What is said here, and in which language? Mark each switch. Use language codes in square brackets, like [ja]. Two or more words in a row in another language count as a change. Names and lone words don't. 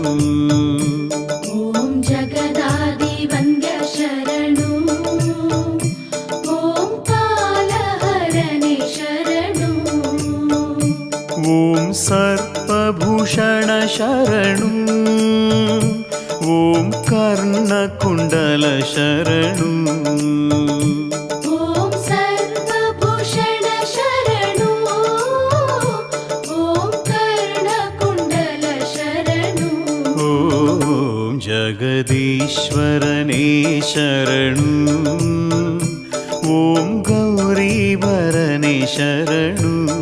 [kn] ಓಂ ಜಗದಾದಿವಂದ್ಯ ಶರಣು ಓಂ ಕಾಲಹರನೆ ಶರಣು ಓಂ ಸರ್ಪಭೂಷಣ ಶರಣು ಓಂ ಕರ್ಣಕುಂಡಲ ಶರಣು ಓಂ ಸರ್ವಭೂಷಣ ಶರಣು ಓಂ ಕರ್ಣಕುಂಡಲ ಶರಣು ಓಂ ಜಗದೀಶ್ವರನೇ ಶರಣು ಓಂ ಗೌರೀವರನೇ ಶರಣು